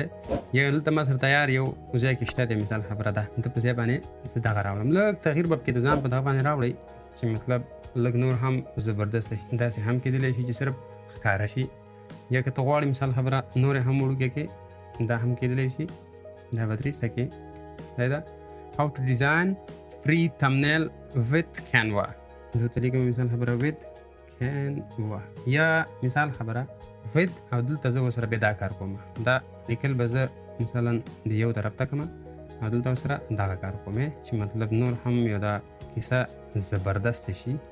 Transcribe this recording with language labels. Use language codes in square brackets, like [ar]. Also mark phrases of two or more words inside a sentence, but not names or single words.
[ps] یا دلته ما سره تیار یو ځای کې شته دی مثال خبره ده، دلته په ځای باندې زه دغه راوړم. لږ تغییر به پکې د ځان په دغه باندې راوړئ چې مطلب لږ نور هم زبردست شي. داسې هم کېدلی شي چې صرف ښکاره شي، یا که ته غواړې مثال خبره نورې هم وړوکې کې دا هم کېدلی شي. دا به درېسته کې دا ده [en] how to design free thumbnail with Canva. [ps] زه ورته لیکم مثال خبره [en] with Canva [ps] یا مثال خبره with او دلته زه ورسره بیا دا کار کوم. دا لیکل به زه مثلا د یو طرف ته کړم او دلته ورسره دغه کار کوم چې مطلب نور هم یو دا کیسه زبردست شي.